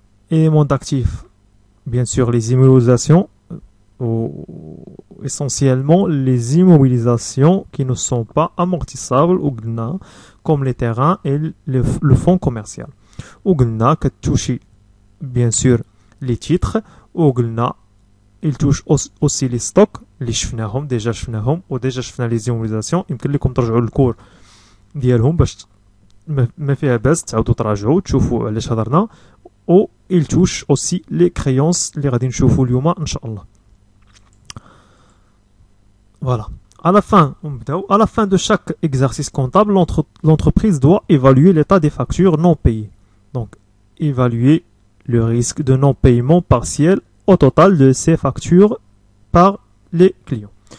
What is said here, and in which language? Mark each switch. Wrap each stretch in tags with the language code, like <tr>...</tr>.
<fr>Éléments d'actifs, bien sûr, les immobilisations, essentiellement les immobilisations qui ne sont pas amortissables, comme les terrains et le fonds commercial. Que touche bien sûr les titres, il touche aussi les stocks, les</fr> <ar>شفناهم</ar> <fr>déjà</fr> <ar>شفنا</ar> <fr>les immobilisations.</fr> <ar>يمكن لكم ترجعوا للكور ديالهم باش ما فيها باس تعاودوا تراجعوا تشوفوا علاش هضرنا. و</ar> <fr>il touche aussi les créances</fr> <ar>اللي غادي نشوفوا اليوم ان شاء الله.</ar> <fr>Voilà. À la fin de chaque exercice comptable, l'entreprise doit évaluer l'état des factures non payées. Donc, évaluer le risque de non-paiement partiel au total de ces factures par les clients.</fr>